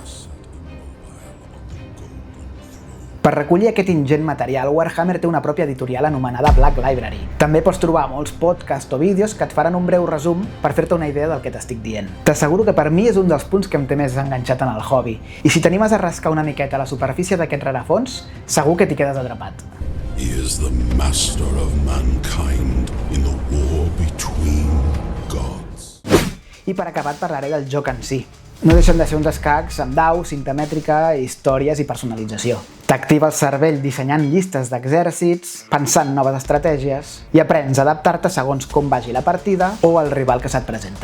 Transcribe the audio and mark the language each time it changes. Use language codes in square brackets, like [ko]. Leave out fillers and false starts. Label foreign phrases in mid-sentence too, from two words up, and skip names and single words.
[ca] Per recollir aquest ingent material, Warhammer té una pròpia editorial anomenada Black Library. També pots trobar molts podcasts o vídeos que et faran un breu resum per fer-te una idea del que t'estic dient. T'asseguro que per mi és un dels punts que em té més enganxat en el hobby. I si t'animes a rascar una miqueta a la superfície d'aquest rerefons, segur que t'hi quedes atrapat. [en] He is the master of mankind in the war between gods. [ca] I per acabar et parlaré del joc en si. No deixen de ser uns escacs amb daus, cinta mètrica, històries i personalització. T'activa el cervell dissenyant llistes d'exèrcits, pensant noves estratègies i aprens a adaptar-te segons com vagi la partida o el rival que se't presenta.